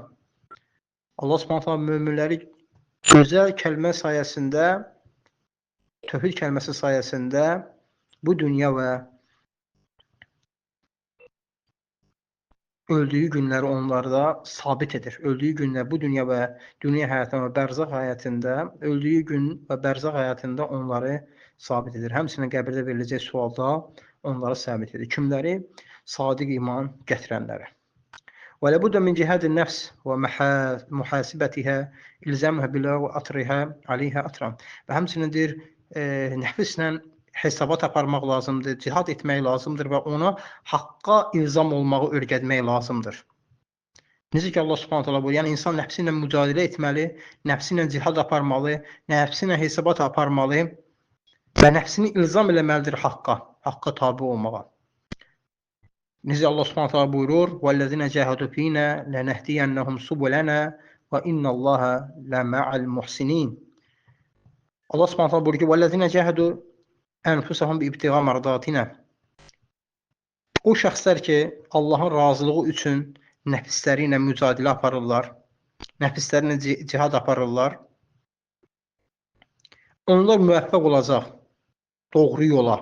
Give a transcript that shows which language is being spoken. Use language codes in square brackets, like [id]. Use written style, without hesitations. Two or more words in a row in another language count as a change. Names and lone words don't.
[az] Allah [ar] سبحانه وتعالى [az] möminləri gözəl kəlmə sayəsində, tövhid kəlməsi sayəsində bu dünya və öldüyü günləri onlarda sabit edir. Öldüyü günlər bu dünya və dünya həyatında və bərzəx həyatında, öldüyü gün və bərzəx həyatında onları sabit edir. Həmçinin qəbirdə veriləcək sualda onları sabit edir. Kimləri? Sadiq iman gətirənləri. [ar] ولا بد من جهاد النفس ومحاسبتها إلزامها بالله وأطرها عليها أطرا. [az] Və həmçinin deyir, nəfslə hesabat aparmaq lazımdır, cihad etmək lazımdır və ona haqqa ilzam olmağı öyrətmək lazımdır. Necə ki Allah [ar] سبحانه وتعالى [az] buyurur, yəni insan nəfsi ilə mücadilə etməli, nəfsi ilə cihad aparmalı, nəfsi ilə hesabat aparmalı və nəfsini ilzam eləməlidir haqqa tabe olmağa. [ar] Necə Allah سبحانه وتعالى buyurur: "والذين جاهدوا فينا لنهدينهم سبلنا وإن الله لمع المحسنين." Allah سبحانه وتعالى buyurur ki: "والذين جاهدوا أنفسهم ابتغاء مرضاتنا." [az] O şəxslər ki, Allahın razılığı üçün nəfsləri ilə mücadilə aparırlar, nəfsləri ilə cihad aparırlar, onlar müvəffəq olacaq doğru yola.